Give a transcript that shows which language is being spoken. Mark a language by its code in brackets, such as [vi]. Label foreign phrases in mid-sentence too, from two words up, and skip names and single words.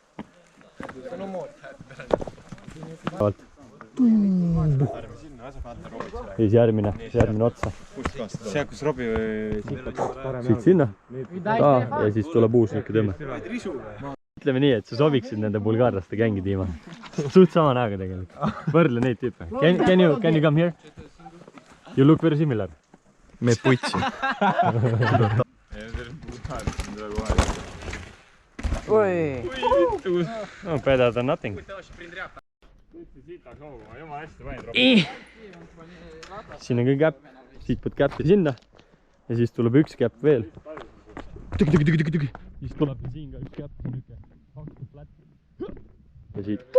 [et] Siis järgmine otsa. See, kus Robi või... Siit sinna. Ja siis tuleb uus niuke tõmme. Ütleme nii, et sa sobiksid nende bulgaarlaste gängi tiima. Suht sama näoga tegelikult. Võrdle neid tüüpe. [en] Can you come here? You look very similar. Me putsi. No better than nothing. [et] Siin on ka käpp. Siit pead käppi sinna. Ja siis tuleb üks käpp veel. Siis tuleb siin ka üks käpp. Ja siit.